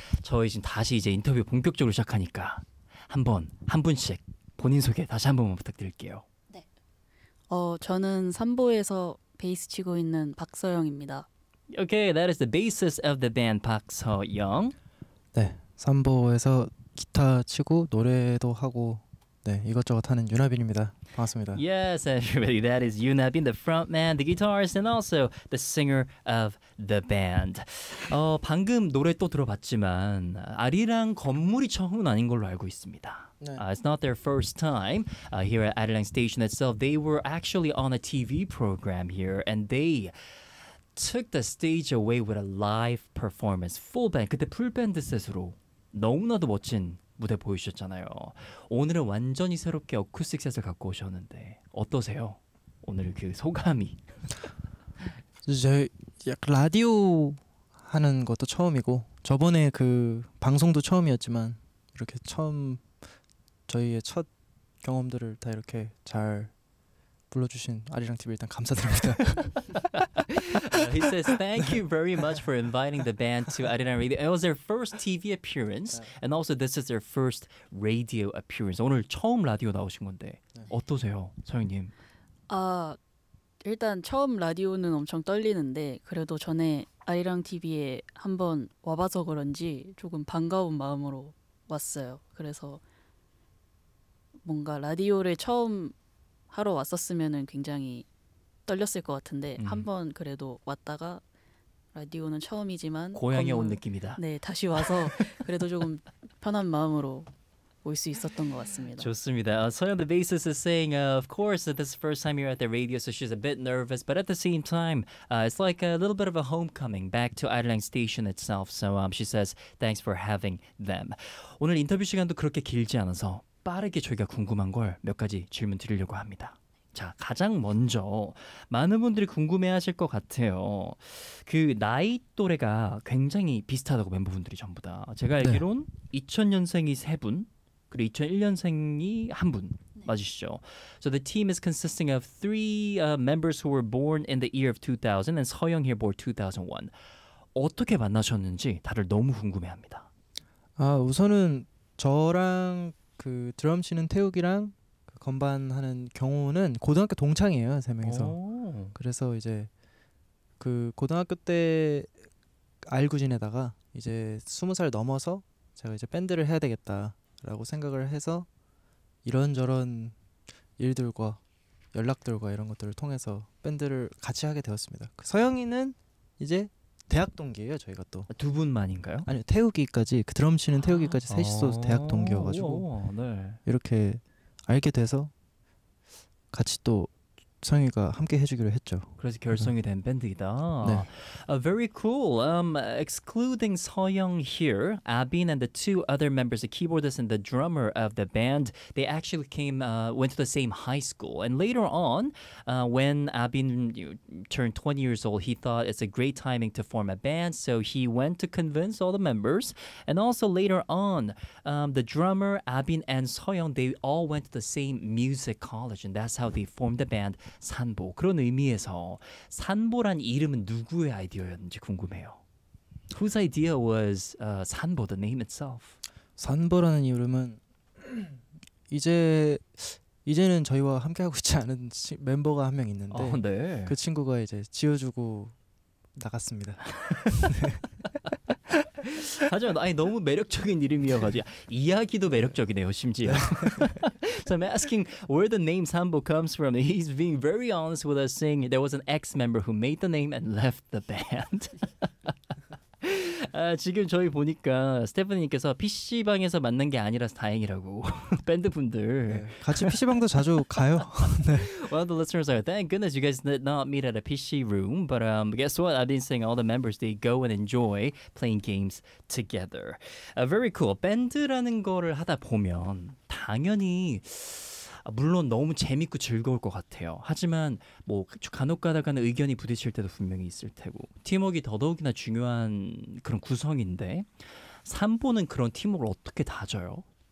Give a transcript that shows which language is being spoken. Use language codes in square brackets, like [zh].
[ko] 저희 지금 다시 이제 인터뷰 본격적으로 시작하니까 한번 한 분씩 본인 소개 다시 한 번만 부탁드릴게요. 네. 저는 산부에서 베이스 치고 있는 박서영입니다. [en] Okay, that is the bassist of the band Park So Young. [ko] 네, 삼보에서 기타 치고 노래도 하고 네 이것저것 하는 윤하빈입니다. 반갑습니다. [en] Yes, everybody, that is Yunabin, the frontman, the guitarist, and also the singer of the band. [ko] 방금 노래 또 들어봤지만 아리랑 건물이 처음은 아닌 걸로 알고 있습니다. 네. [en] It's not their first time here at Arirang Station itself. They were actually on a TV program here, and they took the stage away with a live performance, full band. [ko] 그때 풀밴드 셋으로 너무나도 멋진 무대 보이셨잖아요. 오늘은 완전히 새롭게 어쿠스틱 셋을 갖고 오셨는데 어떠세요? 오늘 그 소감이. 이제 라디오 하는 것도 처음이고 저번에 그 방송도 처음이었지만 이렇게 처음 저희의 첫 경험들을 다 이렇게 잘 불러주신 아리랑 TV 일단 감사드립니다. [en] He says thank you very much for inviting the band to Arirang Radio. It was their first TV appearance, and also this is their first radio appearance. [ko] 오늘 처음 라디오 나오신 건데 어떠세요, 서영님? 일단 처음 라디오는 엄청 떨리는데 그래도 전에 아리랑 TV에 한번 와봐서 그런지 조금 반가운 마음으로 왔어요. 그래서 뭔가 라디오를 처음 하러 왔었으면은 굉장히 떨렸을 것 같은데 한번 그래도 왔다가 라디오는 처음이지만 고향에 온 느낌이다. 네, 다시 와서 그래도 조금 편한 마음으로 올 수 있었던 것 같습니다. 좋습니다. [en] So the bassist is saying, of course, that this is the first time you're at the radio, so she's a bit nervous. But at the same time, it's like a little bit of a homecoming back to Arirang Station itself. So she says, thanks for having them. [ko] 오늘 인터뷰 시간도 그렇게 길지 않아서 빠르게 저희가 궁금한 걸 몇 가지 질문 드리려고 합니다. 자, 가장 먼저 많은 분들이 궁금해하실 것 같아요. 그 나이 또래가 굉장히 비슷하다고 멤버분들이 전부 다. 제가 알기론 네. 2000년생이 세 분, 그리고 2001년생이 한 분 맞으시죠? [en] So the team is consisting of three members who were born in the year of 2000 and 서영 here born 2001. [ko] 어떻게 만나셨는지 다들 너무 궁금해합니다. 아, 우선은 저랑 그 드럼 치는 태욱이랑 그 건반 하는 경호는 고등학교 동창이에요, 세 명이서. 그래서 이제 그 고등학교 때 알고 지내다가 이제 스무 살 넘어서 제가 이제 밴드를 해야 되겠다라고 생각을 해서 이런저런 일들과 연락들과 이런 것들을 통해서 밴드를 같이 하게 되었습니다. 그 서영이는 이제 대학 동기예요, 저희가 또. 두 분만인가요? 아니요, 태욱이까지, 그 드럼 치는 태욱이까지 셋이서 대학 동기여가지고 네. 이렇게 알게 돼서 같이 또 성희가 함께 해주기로 했죠. 그래서 결성이 된 밴드이다. 네. [en] Very cool. Excluding Soyoung here, Abin and the two other members, the keyboardist and the drummer of the band, they actually went to the same high school. And later on, when Abin turned 20 years old, he thought it's a great timing to form a band. So he went to convince all the members. And also later on, the drummer, Abin and Soyoung, they all went to the same music college. And that's how they formed the band. 산보. [ko] 그런 의미에서 산보란 이름은 누구의 아이디어였는지 궁금해요. [en] Whose idea was 산보, the name itself? [ko] 산보라는 이름은 이제는 저희와 함께하고 있지 않은 멤버가 한 명 있는데 네. 그 친구가 이제 지어주고 나갔습니다. 하지만 아니 너무 매력적인 이름이어가지고 이야기도 매력적이네요 심지어. [en] So I'm asking where the name 산보 comes from. He's being very honest with us, saying there was an ex-member who made the name and left the band. [ko] 아, 지금 저희 보니까 스테프님께서 PC방에서 만난 게 아니라서 다행이라고. 밴드분들 네, 같이 PC방도 자주 가요. 네. [en] Well, the listeners are, thank goodness you guys did not meet at a PC room. But guess what? I've been saying all the members, they go and enjoy playing games together. Very cool. [ko] 밴드라는 거를 하다 보면 당연히 물론 너무 재밌고 즐거울 것 같아요. 하지만 뭐 간혹가다가는 의견이 부딪힐 때도 분명히 있을 테고 팀워크가 더더욱이나 중요한 그런 구성인데 삼보는 그런 팀워크를 어떻게 다져요?